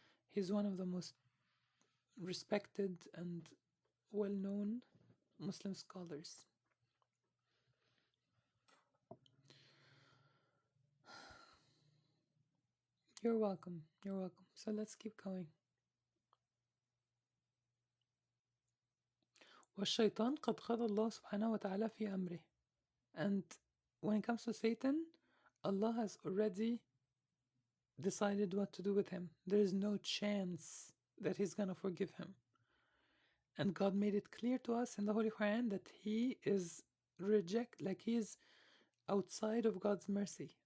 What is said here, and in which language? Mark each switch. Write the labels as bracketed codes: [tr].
[en] He's one of the most respected and well-known Muslim scholars. You're welcome. You're welcome. So let's keep going. [ar] والشيطان قد خَضَ الله سبحانه وتعالى في أمره. [en] And when it comes to Satan, Allah has already decided what to do with him. There is no chance that he's gonna forgive him. And God made it clear to us in the Holy Quran that he is he is outside of God's mercy.